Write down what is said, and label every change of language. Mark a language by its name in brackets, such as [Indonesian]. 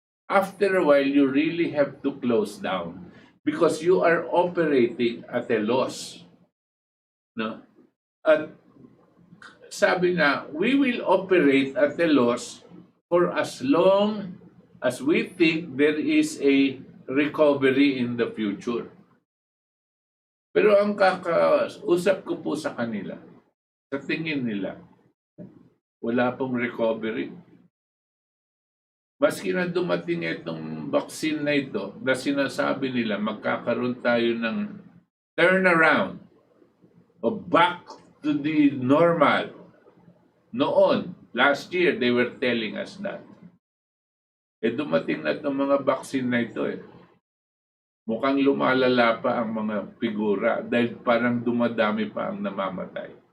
[English] After a while, you really have to close down because you are operating at a loss, no? [Filipino] At sabi nga, [English] we will operate at a loss for as long as we think there is a recovery in the future. [Filipino] Pero ang kakausap ko po sa kanila, sa tingin nila, wala pong recovery. Maski na dumating itong vaccine na ito, na sinasabi nila magkakaroon tayo ng turnaround o [English] back to the normal. Noon, last year, they were telling us that. [Filipino] Dumating na itong mga vaccine na ito Mukhang lumalala pa ang mga figura dahil parang dumadami pa ang namamatay.